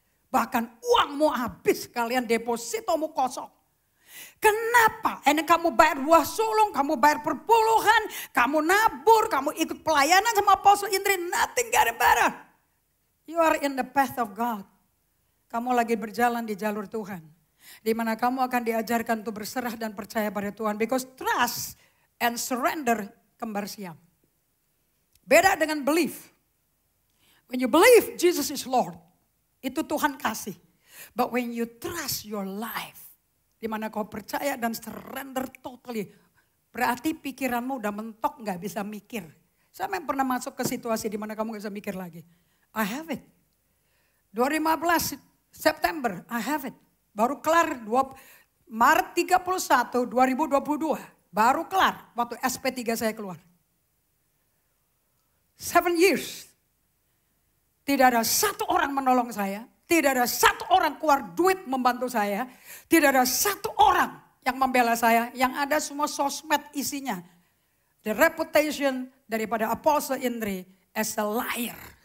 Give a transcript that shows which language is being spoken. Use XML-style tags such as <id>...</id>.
<id>Bahkan uangmu habis, kalian depositomu kosong. Kenapa? Ini kamu bayar buah sulung, kamu bayar perpuluhan, kamu nabur, kamu ikut pelayanan sama Apostle Indri,</id> <en>nothing getting better. You are in the path of God.</en> <id>Kamu lagi berjalan di jalur Tuhan. Di mana kamu akan diajarkan untuk berserah dan percaya pada Tuhan.</id> <en>Because trust and surrender</en> <id>kembar siam. Beda dengan</id> <en>belief. When you believe Jesus is Lord,</en> <id>itu Tuhan kasih.</id> <en>But when you trust your life,</en> <id>di mana kau percaya dan surrender totally, berarti pikiranmu udah mentok, gak bisa mikir. Saya memang pernah masuk ke situasi di mana kamu gak bisa mikir lagi.</id> <en>I have it. 2015 September, I have it.</en> <id>Baru kelar Maret 31, 2022. Baru kelar waktu SP3 saya keluar.</id> <en>7 years.</en> <id>Tidak ada satu orang menolong saya. Tidak ada satu orang keluar duit membantu saya. Tidak ada satu orang yang membela saya. Yang ada semua sosmed isinya.</id> <en>The reputation daripada Apostle Indri as a liar.</en>